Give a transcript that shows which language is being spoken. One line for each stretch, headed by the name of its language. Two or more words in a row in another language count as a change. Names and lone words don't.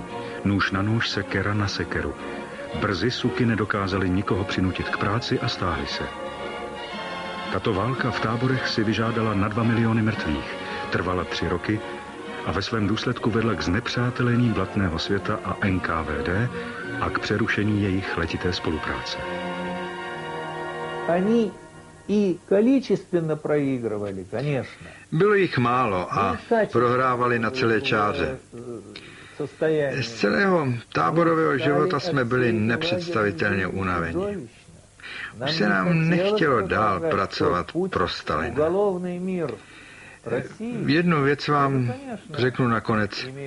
Czech: Nůž na nůž, sekera na sekeru. Brzy suky nedokázali nikoho přinutit k práci a stáhli se. Tato válka v táborech si vyžádala na 2 miliony mrtvých. Trvala 3 roky a ve svém důsledku vedla k znepřátelení blatného světa a NKVD a k přerušení jejich letité spolupráce.
Russian: Они и количественно проигрывали, конечно.
Czech: Bylo jich málo a prohrávali na celé čáře. Z celého táborového života jsme byli nepředstavitelně unaveni. Už se nám nechtělo dál pracovat pro Stalina. Jednu věc vám řeknu nakonec.